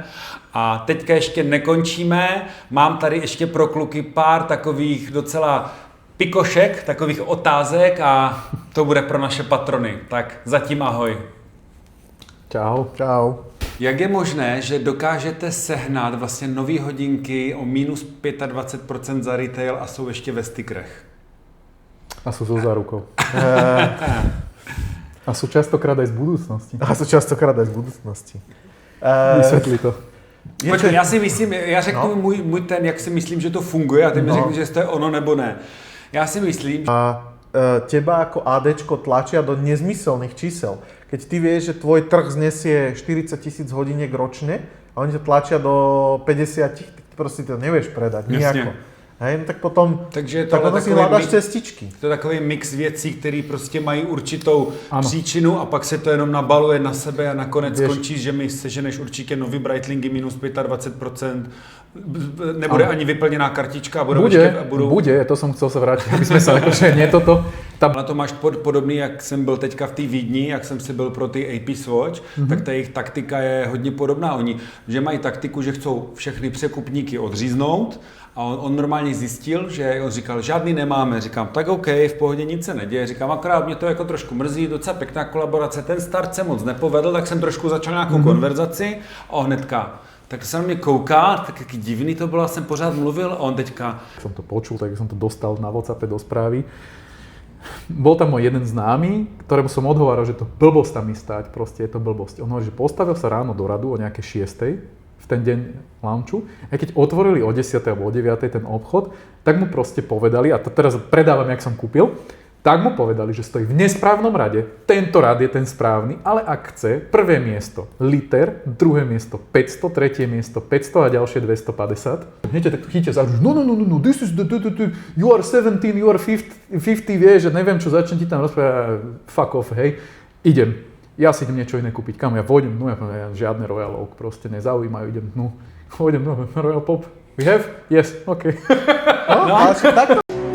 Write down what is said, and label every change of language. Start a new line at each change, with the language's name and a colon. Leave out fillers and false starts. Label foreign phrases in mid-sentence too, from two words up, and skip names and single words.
Czech: A teďka ještě nekončíme. Mám tady ještě pro kluky pár takových docela pikošek, takových otázek a to bude pro naše patrony. Tak zatím ahoj. Čau. Čau. Jak je možné, že dokážete sehnat vlastně nový hodinky o minus 25% za retail a jsou ještě ve stikrech?
Slovak: A sú so zárukou. A sú častokrát aj z budúcnosti. Vysvetli to.
Czech: Počkej, já si myslím, já řeknu můj ten, jak si myslím, že to funguje a ty mi řekni, že to je ono nebo ne. Já si myslím, že...
Slovak: Teba ako ADčko tlačia do nezmyselných čísel. Keď ty vieš, že tvoj trh znesie 40 000 hodiniek ročne a oni ťa tlačia do 50, ty proste to nevieš predať nejako. Hej, no tak potom, si hľadaš cestičky.
Czech: To je takový mix věcí, které prostě mají určitou příčinu a pak se to jenom nabaluje na sebe a nakonec skončí, že mi seženeš určitě nový Breitlingy minus 25%, nebude ani vyplněná kartička a
Slovak: Bude, to som chcel sa vrátiť, aby sme sa akože nie toto.
Czech: Na to máš podobný, jak jsem byl teďka v té Vídni, jak jsem si byl pro ty AP Swatch, tak ta jejich taktika je hodně podobná. Oni, že mají taktiku, že chcou všechny překupníky odříznout a on normálně zjistil, že on říkal, žádný nemáme. Říkám, tak OK, v pohodě nic se neděje. Říkám, akorát mě to jako trošku mrzí, docela pěkná kolaborace, ten start se moc nepovedl, tak jsem trošku začal nějakou konverzaci a on hnedka. Tak sa na mě kouká, tak jaký divný to bylo, jsem pořád mluvil a on teďka...
Slovak: Som to počul, tak som to dostal na WhatsAppe do správy. Bol tam môj jeden známy, ktorému som odhováral, že to blbosť tam ísť stať, proste je to blbosť. On hovorí, že postavil sa ráno do radu o nejaké 6:00 v ten deň launchu a keď otvorili o 10:00 alebo o 9:00 ten obchod, tak mu proste povedali, a to teraz predávam, jak som kúpil, tak mu povedali, že stojí v nesprávnom rade, tento rad je ten správny, ale ak chce, prvé miesto liter, druhé miesto 500, tretie miesto 500 a ďalšie 250. Hneď tak chytia za ruč,
English: no, this is you are 17, you are 50,
Slovak: vieš, že neviem čo, začne ti tam rozprávať,
English: fuck off,
Slovak: hej, idem. Ja si idem niečo iné kúpiť, kam ja pôjdem, ja žiadne Royal Oak proste nezaujímajú, idem,
English: Royal Pop, we have? Yes, okay.
Slovak: No, ale tak